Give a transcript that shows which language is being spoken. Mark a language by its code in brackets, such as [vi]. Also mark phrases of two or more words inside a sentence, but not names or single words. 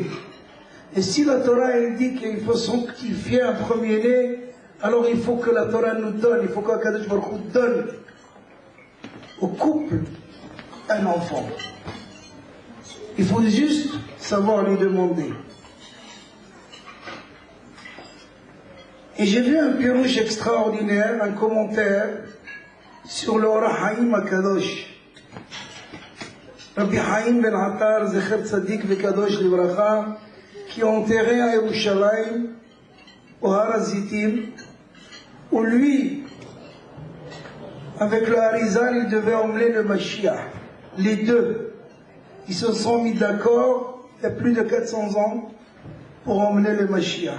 [fr] Et si la Torah elle dit qu'il faut sanctifier un premier-né, alors il faut que la Torah nous donne, il faut que [he] קדוש ברוך הוא [fr] donne au couple un enfant. Il faut juste savoir lui demander. Et j'ai vu un pirouche extraordinaire, un commentaire sur le Or Haim HaKadosh. Rabbi Haim Ben Attar, [he] זכר צדיק וקדוש לברכה, [fr] qui est enterré à Yerushalayim, au Har HaZitim, où lui, avec le Harizal, il devait emmener le Mashiach. Les deux, ils se sont mis d'accord, il y a plus de 400 ans, pour emmener le Mashiach.